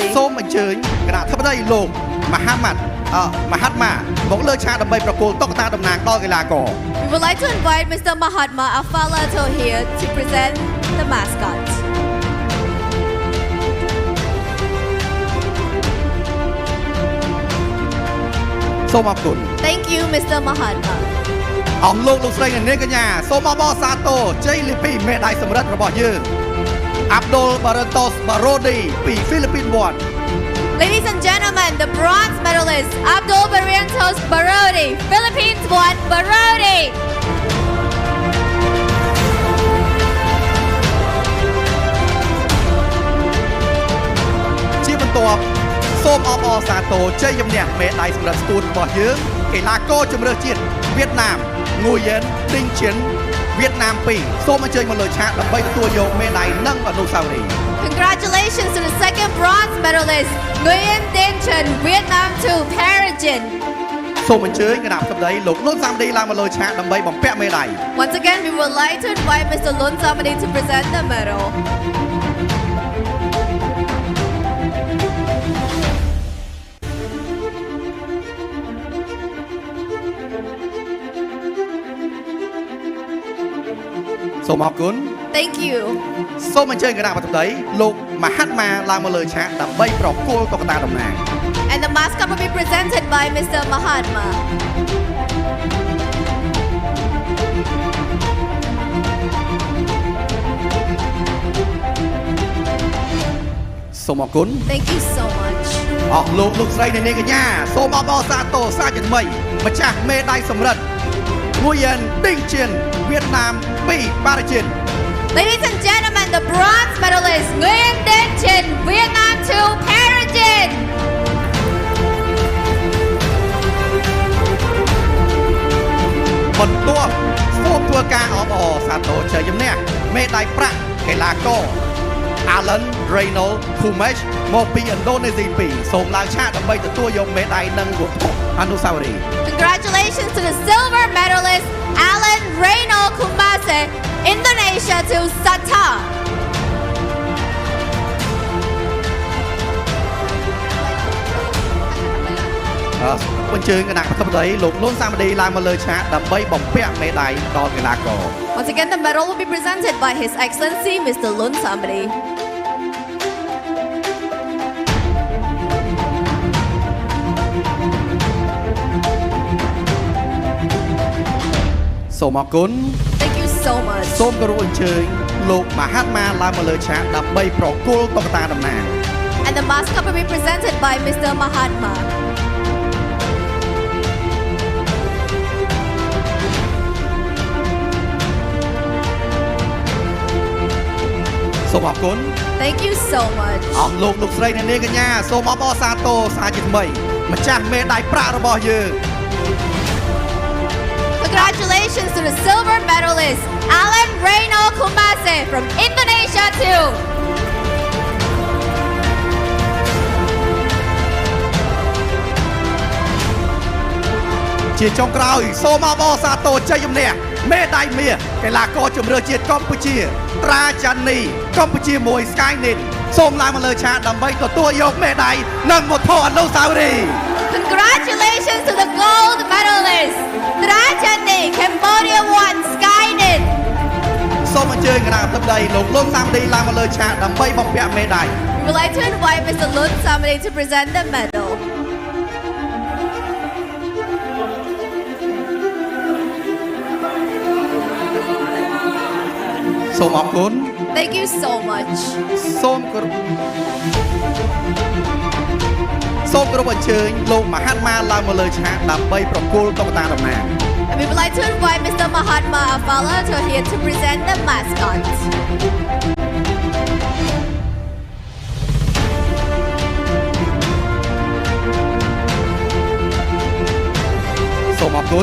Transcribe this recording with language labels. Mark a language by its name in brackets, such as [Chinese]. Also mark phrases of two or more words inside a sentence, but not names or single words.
[Khmer] សូមអញ្ជើញគណៈអធិបតីលោក Mahatma មកលើឆាកដើម្បីប្រគល់តុក្កតាតំណាងដល់កីឡាករ [English] We would like to invite Mr. Mahatma Afala Thohir to present the mascot. [Khmer] សូមអរគុណ [English] Thank you, Mr. Mahatma. [Khmer] អស់លោកស្រីនិងនាងកញ្ញាសូមអបអរសាទរជ័យលាភីមេដាយសម្រិទ្ធរបស់យើង Abdul Barentos Barodi ពី Philippines One [English] Ladies and gentlemen, the bronze medalist Abdul Barrentos Barodi, Philippines One Barodi. [Khmer] ជាបន្ទាប់សូមអបអរសាទរជ័យជំនះមេដាយសម្រាប់ស្ទួតរបស់យើងកីឡាករជម្រើសជាតិវៀតណាមងួយែនឌីងជិនវៀតណាម2សូមអញ្ជើញមកលើឆាកដើម្បីទទួលយកមេដាយនិងអនុស្សាវរីយ៍ [English] Congratulations to the second bronze medalist, Nguyen Dinh Trinh, Vietnam 2, Paragin. [Khmer] សូមអញ្ជើញគណៈសម្ដីលោកលុនសាមឌីឡើងមកលើឆាកដើម្បីបំពាក់មេដាយ [English] Once again, we would like to invite Mr. Lun Samadi to present the medal. [Khmer] សូមអរគុណ [English] Thank you. [Khmer] សូមអញ្ជើញគណៈសម្ដីលោកមហាត់ម៉ាឡើងមកលើឆាកដើម្បីប្រគល់តុក្កតាតំណាង [English] And the mascot will be presented by Mr. Mahatma. [Khmer] សូមអរគុណ [English] Thank you so much. [Khmer] អស់លោកស្រីអ្នកនាងកញ្ញាសូមអបអរសាទរសាជាថ្មីម្ចាស់មេដាយសម្រិទ្ធងួយែនឌីងជិនវៀតណាម2ប៉ារ៉ាជិន [English] Ladies and gentlemen, the bronze medalist, Nguyen Dinh Trinh, Vietnam 2, Paragin. [Khmer] បន្ទាប់សូមធ្វើការអបអរសាទរជ័យជំនះមេដាយប្រាក់កីឡាករ Alan Reynolds Pubg មកពីឥណ្ឌូនេស៊ី2សូមឡើងឆាកដើម្បីទទួលយកមេដាយនិងវត្ថុអនុស្សាវរីយ៍ [English] Congratulations to the silver medalist, Alan Reynolds Kumase, Indonesia 2, Sata. [Khmer] អញ្ជើញគណៈសម្ដីលោកលុនសាមឌីឡើងមកលើឆាកដើម្បីបំពាក់មេដាយដល់កីឡាករ [English] Once again, the medal will be presented by His Excellency Mr. Lun Samadi. [Khmer] សូមអរគុណ [English] Thank you so much. [Khmer] សូមគោរពអញ្ជើញលោកមហាត់ម៉ាឡើងមកលើឆាកដើម្បីប្រគល់តុក្កតាតំណាង [English] And the mascot will be presented by Mr. Mahatma. [Khmer] សូមអរគុណ [English] Thank you so much. [Khmer] អស់លោកស្រីអ្នកនាងកញ្ញាសូមអបអរសាទរសាជាថ្មីម្ចាស់មេដាយប្រាក់របស់យើង [English] Congratulations to the silver medalist, Alan Reynolds Kumase from Indonesia 2. [Khmer] ជាចុងក្រោយសូមអបអរសាទរជ័យជំនះមេដាយមាសកីឡាករជម្រើសជាតិកម្ពុជាត្រាចាន់នីកម្ពុជាមួយ Skynet សូមឡើងមកលើឆាកដើម្បីទទួលយកមេដាយនិងវត្ថុអនុស្សាវរីយ៍ [English] Congratulations to the gold medalist, Trajani, Cambodia 1, Skynet. [Khmer] សូមអញ្ជើញគណៈសម្ដីលោកលុនសាមឌីឡើងមកលើឆាកដើម្បីបំពាក់មេដាយ [English] We would like to invite Mr. Lun Samadi to present the medal. [Khmer] សូមអរគុណ [English] Thank you so much. [Khmer] សូមគោរពអញ្ជើញលោកមហាត់ម៉ាឡើងមកលើឆាកដើម្បីប្រគល់តុក្កតាតំណាង [English] And we would like to invite Mr. Mahatma Afala to here to present the mascot. [Khmer] សូមអរគុណ